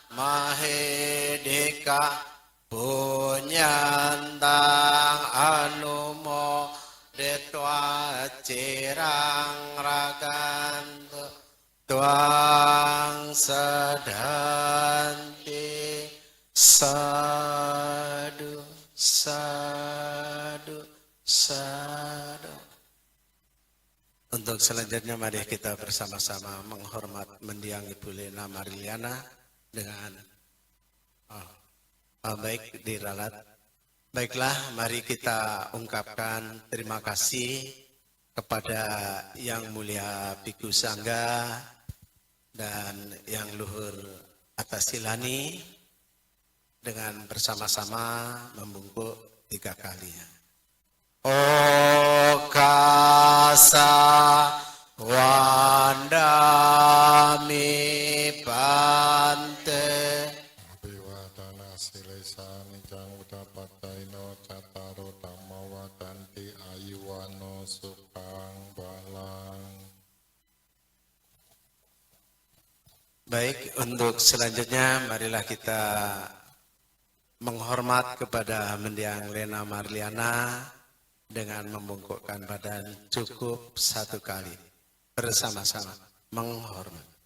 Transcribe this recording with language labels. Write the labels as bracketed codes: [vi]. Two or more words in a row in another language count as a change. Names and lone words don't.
[pi] mahedika punyantang anumo detwa cirang ragantu tuang sedanti sadu sadu sadu. [id] Untuk selanjutnya mari kita bersama-sama menghormat mendiang Ibu Lena Marliana dengan baik diralat. Baiklah, mari kita ungkapkan terima kasih kepada Yang Mulia Biku Sangga dan Yang Luhur Atasilani dengan bersama-sama membungkuk 3 kali. [pi] Okasa wandami pante Abiwadana silesani jang utapataino cataro tamawatanti ayuwano sukang balang. [id] Baik, untuk selanjutnya marilah kita menghormat kepada mendiang Lena Marliana dengan membungkukkan badan cukup 1 kali bersama-sama menghormat.